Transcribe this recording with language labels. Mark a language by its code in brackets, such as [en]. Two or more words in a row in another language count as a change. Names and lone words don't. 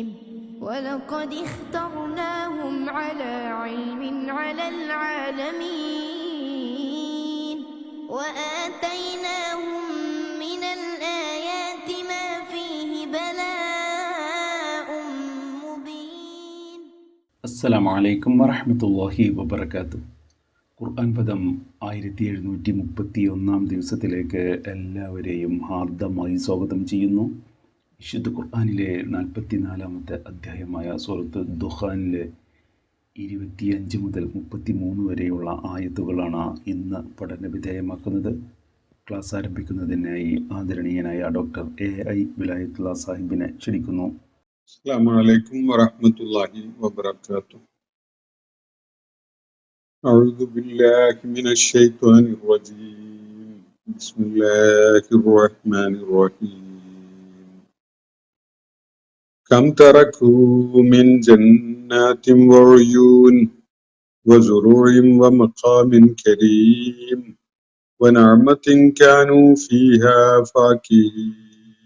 [ar] ولقد اخترناهم على علم على العالمين وآتيناهم من الآيات ما فيه بلاء مبين. السلام عليكم ورحمة الله وبركاته. [ml] ഖുർആൻ പദം 1731 ദിവസത്തിലേക്ക് എല്ലാവരെയും ഹാർദമായി സ്വാഗതം ചെയ്യുന്നു. വിശുദ്ധ ഖുർആനിലെ 44-ാമത്തെ അധ്യായമായ സൂറത്ത് ദുഖാനിലെ 25 മുതൽ 33 വരെയുള്ള ആയത്തുകളാണ് ഇന്ന് പഠന വിധേയമാക്കുന്നത്. ക്ലാസ് ആരംഭിക്കുന്നതിനായി ആദരണീയനായ ഡോക്ടർ AI വിലായത്തുള്ള സാഹിബിനെ ക്ഷണിക്കുന്നു. [ar] السلام عليكم ورحمة الله وبركاته. أعوذ بالله من الشيطان الرجيم. بسم الله الرحمن الرحيم. كم تركوا من جنات وعيون وزروع ومقام كريم ونعمة كانوا فيها فاكهين.